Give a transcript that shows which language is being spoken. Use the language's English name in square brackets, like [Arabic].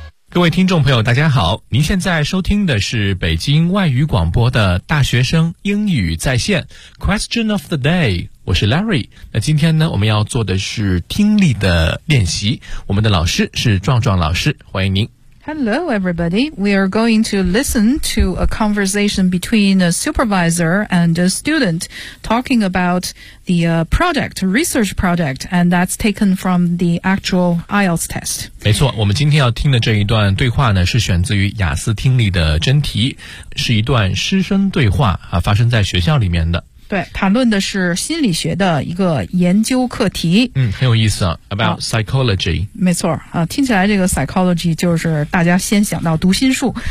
[Chinese] 各位听众朋友大家好，您现在收听的是北京外语广播的大学生英语在线 Question of the day，我是 Larry。那今天呢，我们要做的是听力的练习，我们的老师是壮壮老师，欢迎您。 [English] Hello everybody, we are going to listen to a conversation between a supervisor and a student talking about the project, research project, and that's taken from the actual IELTS test. [Chinese] 没错，我们今天要听的这一段对话呢，是选自于雅思听力的真题，是一段师生对话，发生在学校里面的。对，谈论的是心理学的一个研究课题。嗯，很有意思啊 ， [English] about psychology。 [Chinese] 没错啊，听起来这个 psychology 就是大家先想到读心术。